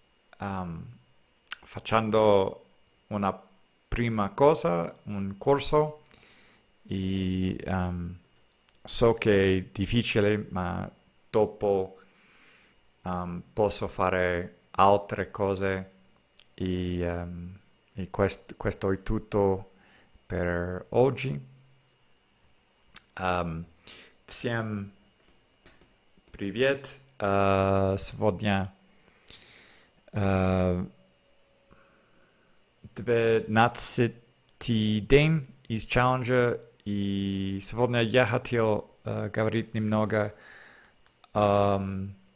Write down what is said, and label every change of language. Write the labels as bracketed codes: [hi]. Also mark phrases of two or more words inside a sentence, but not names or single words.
[it] facendo una prima cosa, un corso e so che è difficile, ma dopo posso fare altre cose e questo è tutto per oggi. [ru] Всем привет! Сегодня uh, 12-й день из челленджа, и сегодня я хотел говорить немного ам,